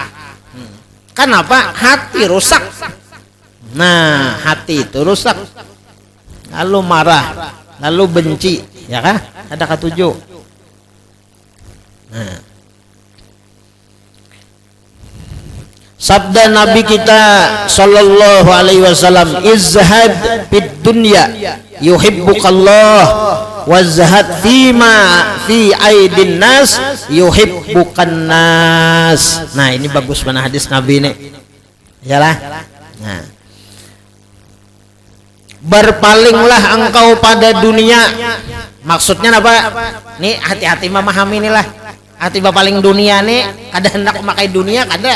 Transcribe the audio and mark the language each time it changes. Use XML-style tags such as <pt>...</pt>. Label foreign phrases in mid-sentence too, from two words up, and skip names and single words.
<bjn>Kenapa? Hati rusak. Nah, hati itu rusak. Lalu marah, lalu benci, ya kan? Ada ketujuh. Nah, sabda Nabi kita</bjn> <ar>صلى الله عليه وسلم, ازهد في الدنيا يحبك الله وازهد فيما في أيدي الناس يحبك الناس.</ar> <bjn>Nah, ini bagus mana hadis Nabi ini. Yalah. Nah, berpalinglah engkau pada dunia. Maksudnya apa? Nih hati-hati memahami inilah. Hati berpaling dunia nih, kada hendak memakai dunia kada.</bjn>